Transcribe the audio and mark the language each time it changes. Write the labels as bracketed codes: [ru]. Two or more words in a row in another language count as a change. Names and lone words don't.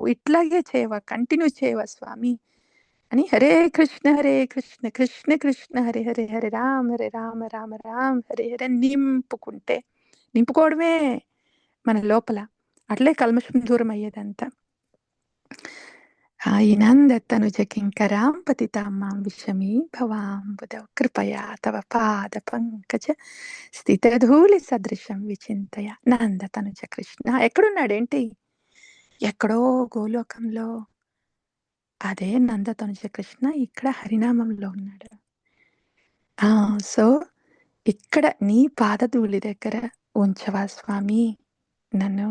[te] ఇట్లాగే చేయవా, కంటిన్యూ చేయవా స్వామి అని [sa] హరే కృష్ణ కృష్ణ కృష్ణ హరే హరే, హరే రామ రామ రామ్ హరే హరే [te] నింపుకోవడమే మన లోపల. అట్లే కల్మషం దూరం అయ్యేదంతా. [sa] आयिनन्दतनुजकिङ्करां पतितां मां विषमी भवाम्बुधौ कृपया तव పాదపంకజ స్థితధూళిసదృశం విచింతయ నందతనుజ కృష్ణ. [te] ఎక్కడున్నాడేంటి? ఎక్కడో గోలోకంలో అదే నందతనుజ కృష్ణ ఇక్కడ హరినామంలో ఉన్నాడు. సో ఇక్కడ నీ పాదధూళి దగ్గర ఉంచవా స్వామి నన్ను?